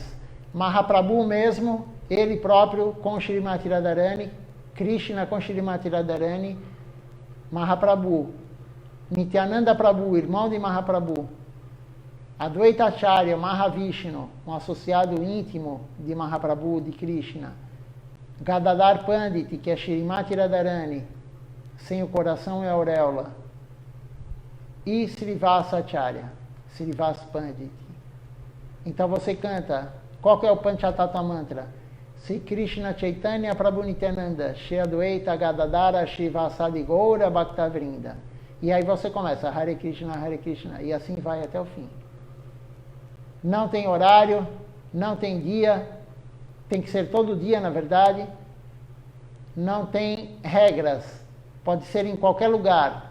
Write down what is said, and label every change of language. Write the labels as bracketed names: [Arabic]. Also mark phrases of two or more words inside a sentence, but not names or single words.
[Portuguese] Mahaprabhu mesmo, ele próprio com Shrimati Radharani, Krishna com Shrimati Radharani, Mahaprabhu, Nityananda Prabhu, irmão de Mahaprabhu, Advaita Acharya, Mahavishnu, um associado íntimo de Mahaprabhu, de Krishna, Gadadhar Pandit, que é Shrimati Radharani, sem o coração e a auréola, e Srivasa Acharya, Srivasa Pandit. Então você canta, qual que é o Panchatattva Mantra? [Sanskrit] Sri Krishna Chaitanya Prabhu Nityananda, Shri Advaita Gadadhara Srivasadi Goura Bhaktavrinda. [Portuguese] E aí você começa, Hare Krishna, e assim vai até o fim. Não tem horário, não tem dia, tem que ser todo dia, na verdade. Não tem regras, pode ser em qualquer lugar.